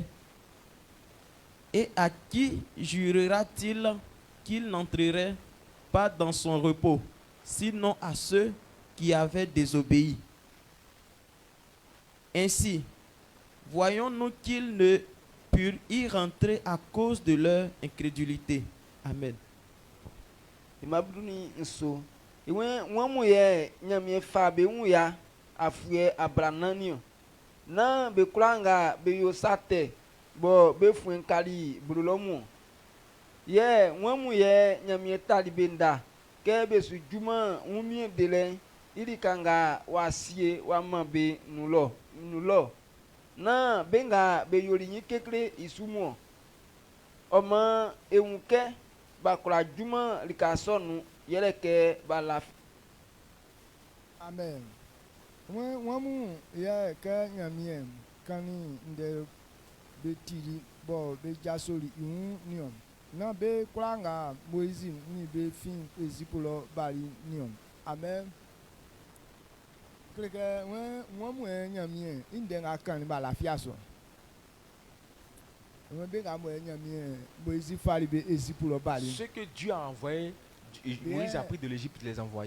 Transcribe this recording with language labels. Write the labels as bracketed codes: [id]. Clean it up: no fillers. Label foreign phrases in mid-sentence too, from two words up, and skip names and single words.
[fr] Et à qui jurera-t-il qu'il n'entrerait pas dans son repos, sinon à ceux qui avaient désobéi? Ainsi, voyons-nous qu'ils ne purent y rentrer à cause de leur incrédulité. Amen. [bci] Imabuni nso. Iwe wamu ye nyamie fa be ya afue abrananio. Na be kuranga be yosate bo be fuen kali brulomu. Ye wamu ye nyamie talibenda ke be su juma umie dele ili kanga wasie wamabe nulo. Na benga be yolinyi kekle isumo. Oma eunke bakura juma likasonu yeleke balaf. Amen. Wamu ya ka nyamie kani nde betiri bo be jasoli union. Na be kuranga Moïse ni be fin ezipulo bali nion. [fr] Amen. Ce que Dieu a envoyé, Moïse a pris de l'Égypte et les envoyés.